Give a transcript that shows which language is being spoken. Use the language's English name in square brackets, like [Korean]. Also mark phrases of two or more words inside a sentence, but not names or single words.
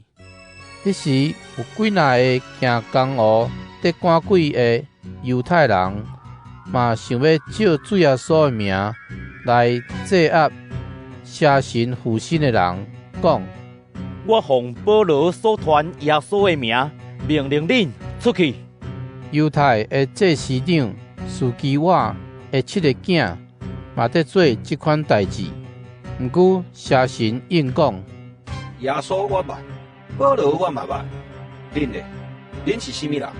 [Min Nan Chinese] 迄时有几若个行江湖得赶鬼的犹太人，嘛想要借主耶稣的名来制压邪神附身的人，讲： 我奉保罗所传耶稣的名，命令恁出去。犹太的祭司长司基瓦的7个囝嘛在做这款代志。毋过邪神应讲： 耶稣我捌，保罗我嘛捌，恁呢？恁是甚物人？